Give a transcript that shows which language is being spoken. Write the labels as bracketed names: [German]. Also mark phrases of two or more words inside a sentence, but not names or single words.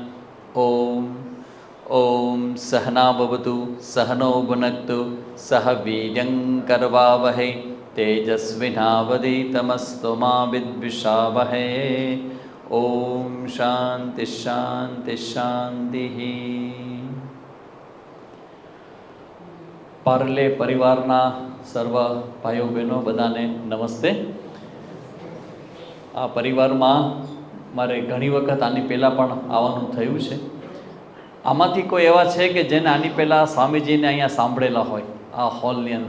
[Sanskrit] ॐ सहना भवतु सहनो भुनक्तु सह वीर्यं करवावहै तेजस्विनावधीतमस्तु मा विद्विषावहै। ओम शांति शांति शांति। [Gujarati] પાર્લે પરિવારના સર્વ ભાઈઓ બહેનો બધાને નમસ્તે. આ પરિવારમાં મારે ઘણી વખત આની પહેલાં પણ આવવાનું થયું છે. આમાંથી કોઈ એવા છે કે જેને આની પહેલાં સ્વામીજીને અહીંયા સાંભળેલા હોય આ હોલની અંદર?